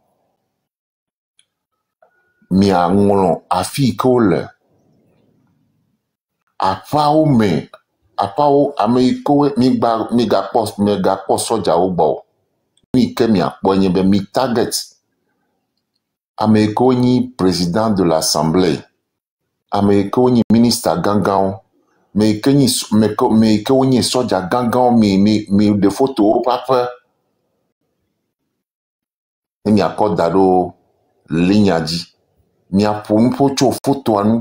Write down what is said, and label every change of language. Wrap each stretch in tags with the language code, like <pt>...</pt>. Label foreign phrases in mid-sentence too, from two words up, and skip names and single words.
<ee>Miaŋlɔ afi yi ke wole. Aƒeawo me, aƒeawo, ame yi ke migakpɔ sɔdzawo gbɔ o. Nu yi ke miakpɔ nye be mi target ame yi ke wonyi</ee> <fr>président de l'Assemblée,</fr> <ee>ame yi ke wonyi ministre gãgãwo, me yi ke wonyi sɔdza gãgãwo, mi ɖe foto woƒe aƒe ne miakɔ da ɖo linia dzi. Miaƒo nuƒo tso fotoa nu.</ee>